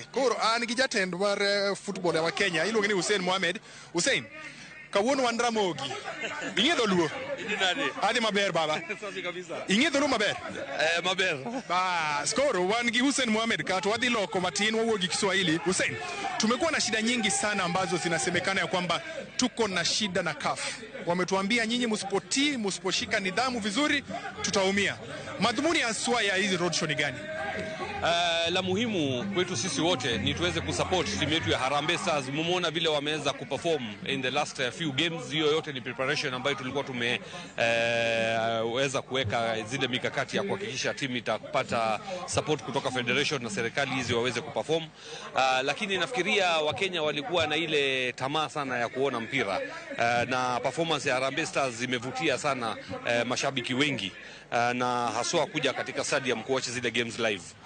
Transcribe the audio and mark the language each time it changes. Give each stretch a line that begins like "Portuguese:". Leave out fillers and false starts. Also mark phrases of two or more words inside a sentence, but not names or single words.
Luo (Kenya and Tanzania): Koro an gi jatend mar football ya Kenya iluongo ni Hussein Mohamed. Hussein, kawuono wan Ramogi. Ing'e dholuo? Adi maber baba.
Swahili: Safi kabisa.
Luo (Kenya and Tanzania): Ing'e dholuo maber? Maber. Bas, koro wan gi Hussein Mohamed kato wadhi loko matin wawuo gi Kiswahili.
Swahili: Hussein, tumekuwa na shida nyingi sana ambazo zinasemekana ya kwamba tuko na shida na CAF. Wametuambia nyinyi msipotii, msiposhika nidhamu vizuri, tutaumia. Madhumuni haswa ya hizi roadshow ni gani? La muhimu kwetu sisi wote ni tuweze kusupport timu yetu ya Harambee Stars. Mumeona vile wameweza kuperform
English: in the last few games.
Swahili: Hiyo yote ni preparation ambayo tulikuwa tumeweza kuweka zile mikakati ya kuhakikisha timu itapata support kutoka federation na serikali hizi waweze kuperform. Lakini nafikiria Wakenya walikuwa na ile tamaa sana ya kuona mpira, na performance ya Harambee Stars imevutia sana mashabiki wengi, na haswa kuja katika stadium kuwatch zile games live.